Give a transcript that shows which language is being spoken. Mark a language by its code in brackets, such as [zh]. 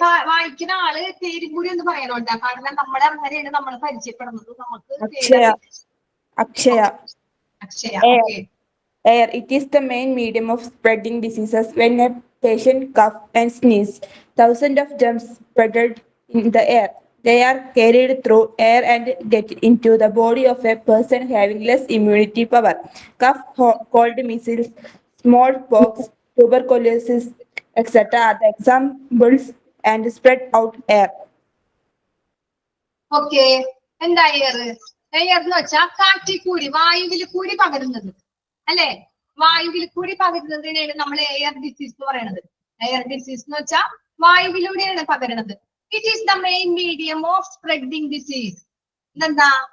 [ml] വായിക്കുന്ന ആള് പേരും കൂടി ഒന്ന് പറയണോട്ടാ, കാരണം നമ്മളെ അങ്ങനെയാണ് നമ്മൾ പരിചയപ്പെടുന്നത്. നമുക്ക് Akshaya. Akshaya. [en] Air. It is the main medium of spreading diseases. When a patient cough and sneeze, thousands of germs spread in the air. They are carried through air and get into the body of a person having less immunity power. Cough, cold, measles, smallpox, tuberculosis, etc. are the examples and spread out air. [ml] Okay, എന്താ air? Air എന്ന് വെച്ചാൽ കാറ്റിൽ കൂടി, വായുവിൽ കൂടി പകരുന്നത് അല്ലെ? വായുവിൽ കൂടി പകരുന്നതിനാണ് നമ്മൾ എയർ ഡിസീസ് എന്ന് പറയുന്നത്. എയർ ഡിസീസ് എന്ന് വെച്ചാൽ വായുവിലൂടെയാണ് പകരുന്നത്. [en] It is the main medium of spreading disease. [ml] ഇതെന്താ?